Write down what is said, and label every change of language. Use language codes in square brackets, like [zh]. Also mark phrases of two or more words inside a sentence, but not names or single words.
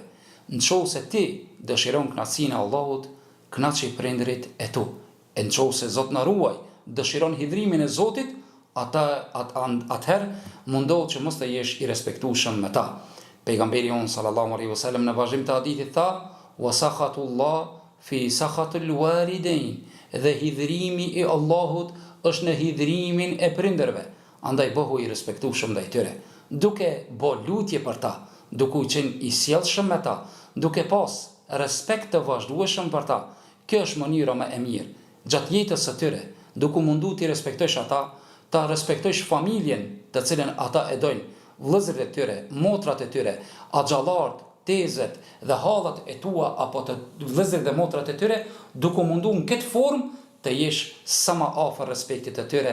[sq] Nëse ti dëshiron knatësinë e Allahut, knaqi prindërit e tu. E nëse Zot na ruaj, dëshiron hidhrimin e Zotit, atëherë mundohet që mos të jesh i respektueshëm me ta. Pejgamberi on [ar] صلى الله عليه وسلم [sq] në vazhdim të hadithit tha: [ar] "وسخط الله في سخط الوالدين." [sq] Dhe hidhrimi i Allahut është në hidhrimin e prindërve. Andaj bëhu i respektueshëm ndaj tyre, duke bë lutje për ta, duke qenë i sjellshëm me ta, duke pas respekt të vazhdueshëm për ta. Kjo është mënyra më e mirë gjatë jetës së tyre, duke mundu ti respektosh ata, ta respektosh familjen të cilën ata e dojnë, vëllezërit e tyre, motrat e tyre, axhallart, tezet dhe hallat e tua apo të vëllezërit dhe motrat e tyre, duke mundu në këtë formë të jesh sa më afër respektit të tyre.